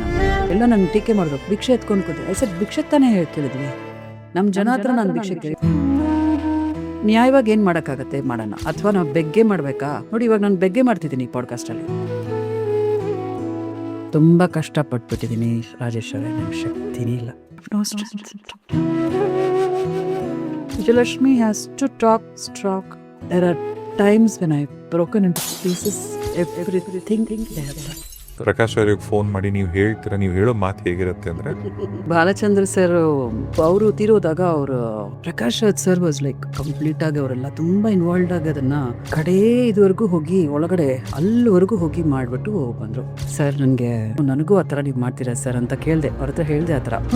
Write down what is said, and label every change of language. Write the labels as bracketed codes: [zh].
[kn] ನಾನು ಎಲ್ಲ ನನ್ನ ಟೀಕೆ ಮಾಡೋದು, ಭಿಕ್ಷೆ ಎತ್ಕೊಂಡು ಕೂತೆ. ಸರ್ ಭಿಕ್ಷೆ ತಾನೇ ಕೇಳಿದ್ವಿ ನಮ್ಮ ಜನ ಹತ್ರ. ನಾನು ಭಿಕ್ಷೆ ಕೇಳಿ ನ್ಯಾಯವಾಗಿ ಏನ್ ಮಾಡಕ್ಕಾಗತ್ತೆ ಮಾಡೋಣ, ಅಥವಾ ನಾವು ಬೆಗ್ಗೆ ಮಾಡ್ಬೇಕಾ? ನೋಡಿ ಇವಾಗ ನಾನು ಬೆಗ್ಗೆ ಮಾಡ್ತಿದ್ದೀನಿ ಈ ಪಾಡ್ಕಾಸ್ಟ್ ಅಲ್ಲಿ. ತುಂಬಾ ಕಷ್ಟಪಟ್ಬಿಟ್ಟಿದ್ದೀನಿ ರಾಜೇಶ್ ಅವರೇ, ನನ್ನ ಶಕ್ತಿನೇ ಇಲ್ಲ. [en] Vijayalakshmi has to talk strong. There are times when I've broken into pieces. Everything they have done. [kn] Prakash ಅವ್ರಿಗೆ ಫೋನ್ ಮಾಡಿ ನೀವು ಹೇಳ್ತೀರಾ, ನೀವು ಹೇಳೋ ಮಾತು ಹೇಗಿರುತ್ತೆ ಅಂದ್ರೆ, ಬಾಲಚಂದ್ರ ಸರ್ ಅವರು ತೀರೋದಾಗ ಅವರು Prakash Raj sir [en] was like complete [kn] ಆಗಿ ಅವರೆಲ್ಲ ತುಂಬಾ ಇನ್ವಾಲ್ವ್ ಆಗಿ ಅದನ್ನ ಕಡೆ ಇದುವರೆಗೂ ಹೋಗಿ ಒಳಗಡೆ ಅಲ್ಲಿವರೆಗೂ ಹೋಗಿ ಮಾಡ್ಬಿಟ್ಟು ಬಂದ್ರು. ಸರ್ ನನಗೂ ಆತರ ನೀವು ಮಾಡ್ತೀರಾ ಸರ್ ಅಂತ ಕೇಳ್ದೆ, ಅವ್ರ ಹತ್ರ ಹೇಳ್ದೆ ಆತರ.